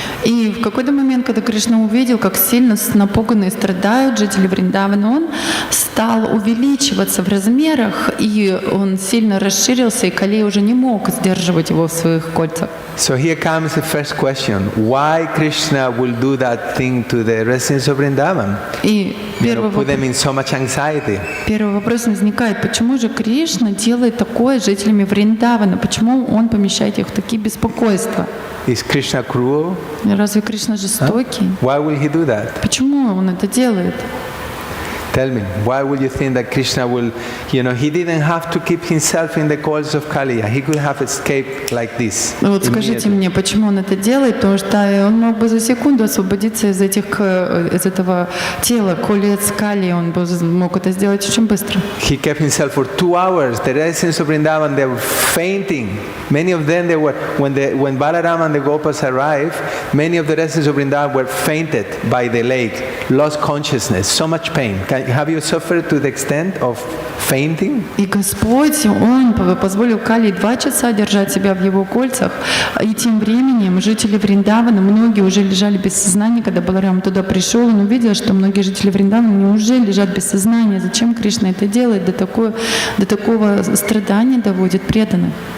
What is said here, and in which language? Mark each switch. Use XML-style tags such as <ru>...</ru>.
<ru>И в какой-то момент, когда Кришна увидел, как сильно напуганные страдают жители Вриндавана, он стал увеличиваться в размерах, и он сильно расширился, и Калия уже не мог сдерживать его в своих кольцах.</ru> <en>So here comes the first question: Why Krishna will do that thing to the residents of Vrindavan?</en> <ru>И</ru> <en>Put them in so much anxiety.</en> <ru>первый вопрос возникает: почему же Кришна делает такое с жителями Вриндавана? Почему он помещает их в такие беспокойства?</ru> <en>Is Krishna cruel?</en> <ru>Разве Кришна жестокий?</ru> <en>Why will he do that?</en> <ru>Почему он это делает?</ru> <en>Tell me, why will you think that Krishna will, he didn't have to keep himself in the coils of Kaliya. He could have escaped like this.</en> <ru>Вот скажите мне, почему он это делает? Потому что он мог бы за секунду освободиться из этого тела, колец Калии, он бы мог это сделать очень быстро.</ru> <en>He kept himself for 2 hours. The residents of Vrindavan, they were fainting. Many of them, when Balaram and the Gopas arrived, many of the residents of Vrindavan were fainted by the lake, lost consciousness, so much pain. Have you suffered to the extent of fainting?</en> <ru>И Господь, Он позволил Калии 2 часа держать себя в Его кольцах, и тем временем жители Вриндавана, многие уже лежали без сознания, когда Баларам туда пришел, он увидел, что многие жители Вриндавана уже лежат без сознания. Зачем Кришна это делает? До такого страдания доводит преданных.</ru>